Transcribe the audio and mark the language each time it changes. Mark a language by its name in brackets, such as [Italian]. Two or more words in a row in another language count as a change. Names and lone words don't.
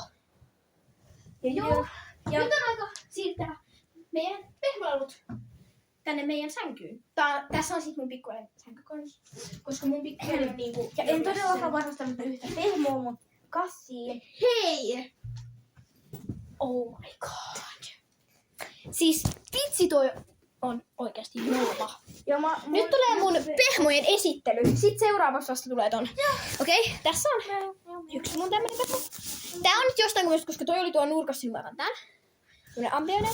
[Finnish] Ja joo. Ja nyt on aika siirtää meidän pehmolelut tänne meidän sänkyyn. Tässä on sit mun pikkuinen sänky, koska mun pikkuinen on niinku... Ja en todellakaan varastanut yhtä pehmoa mun kassiin. Hei! [English] Oh my god. [Finnish] Siis vitsi toi on oikeesti julma. Nyt tulee mun pehmojen esittely. Sitten seuraavaksi vasta tulee ton. Okei, tässä on yksi mun tämmönen pehmo. Tää on nyt jostain kumista, koska toi oli tuo nurkassa, niin mä otan tän. Tämmönen ambioinen.